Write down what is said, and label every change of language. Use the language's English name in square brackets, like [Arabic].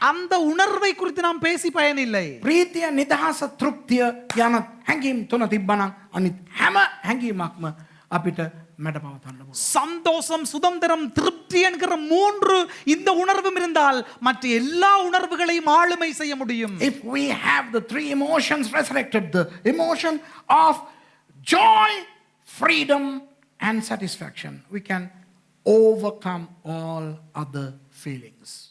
[Tamil] அந்த உணர்வை குறித்து நாம் பேசி பயனில்லை. [Sinhala] ප්‍රීතිය, නිදහස, තෘප්තිය යන හැඟීම් තුන තිබ්බනම් අනිත් හැම හැඟීමක්ම අපිට මැඩපවතන්න පුළුවන්. [Tamil] சந்தோஷம், சுதந்திரம், திருப்தி என்கிற மூன்று இந்த உணர்வும் இருந்தால் மற்ற எல்லா உணர்வுகளையும் ஆளுமை செய்ய முடியும். [English] If we have the three emotions resurrected, the emotion of joy, freedom, and satisfaction, we can overcome all other feelings.